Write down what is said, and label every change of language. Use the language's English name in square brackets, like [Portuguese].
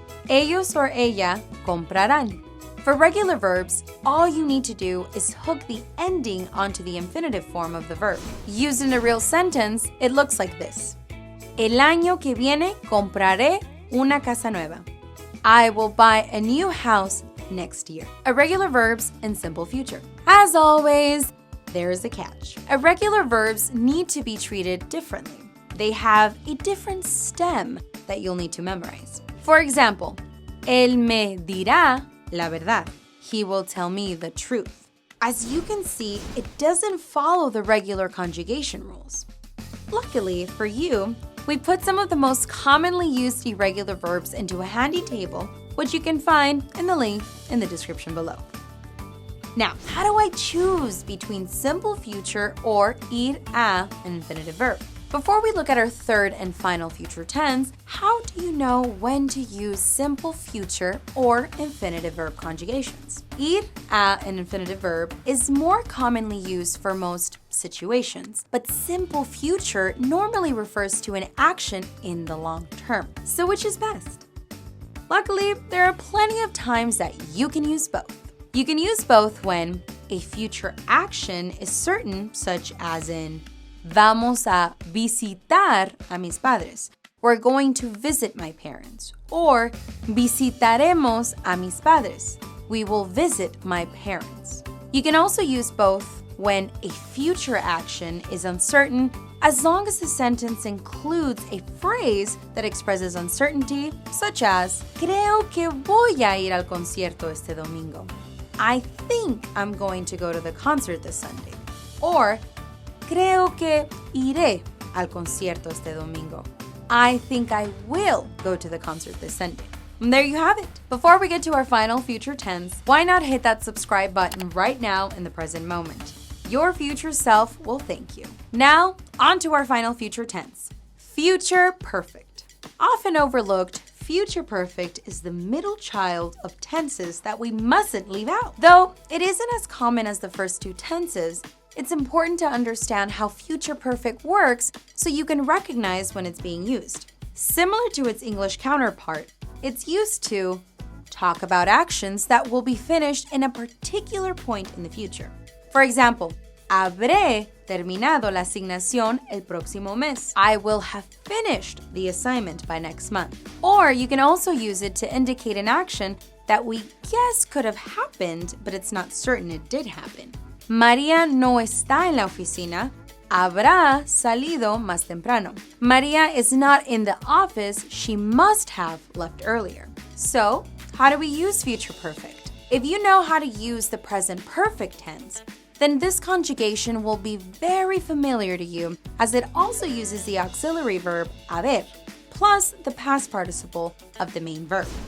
[Spanish] Ellos or ella comprarán. [English] For regular verbs, all you need to do is hook the ending onto the infinitive form of the verb. Used in a real sentence, it looks like this. [Spanish] El año que viene compraré una casa nueva. [English] I will buy a new house next year. Irregular verbs in simple future. As always, there's a catch. Irregular verbs need to be treated differently. They have a different stem that you'll need to memorize. For example, [Spanish] él me dirá la verdad. [English] He will tell me the truth. As you can see, it doesn't follow the regular conjugation rules. Luckily for you, we put some of the most commonly used irregular verbs into a handy table, which you can find in the link in the description below. Now, how do I choose between simple future or ir a, an infinitive verb? Before we look at our third and final future tense, how do you know when to use simple future or infinitive verb conjugations? Ir a, an infinitive verb, is more commonly used for most situations, but simple future normally refers to an action in the long term. So which is best? Luckily, there are plenty of times that you can use both. You can use both when a future action is certain, such as in [Spanish] Vamos a visitar a mis padres. [English] We're going to visit my parents. [Spanish] Or visitaremos a mis padres. [English] We will visit my parents. You can also use both when a future action is uncertain, as long as the sentence includes a phrase that expresses uncertainty, such as [Spanish] Creo que voy a ir al concierto este domingo. [English] I think I'm going to go to the concert this Sunday. Or [Spanish] Creo que iré al concierto este domingo. [English] I think I will go to the concert this Sunday. And there you have it. Before we get to our final future tense, why not hit that subscribe button right now in the present moment? Your future self will thank you. Now, on to our final future tense. Future perfect. Often overlooked, future perfect is the middle child of tenses that we mustn't leave out. Though it isn't as common as the first two tenses, it's important to understand how future perfect works so you can recognize when it's being used. Similar to its English counterpart, it's used to talk about actions that will be finished in a particular point in the future. For example, [Spanish] habré terminado la asignación el próximo mes. [English] I will have finished the assignment by next month. Or you can also use it to indicate an action that we guess could have happened, but it's not certain it did happen. [Spanish] María no está en la oficina. Habrá salido más temprano. [English] Maria is not in the office. She must have left earlier. So, how do we use future perfect? If you know how to use the present perfect tense, then this conjugation will be very familiar to you, as it also uses the auxiliary verb haber, plus the past participle of the main verb.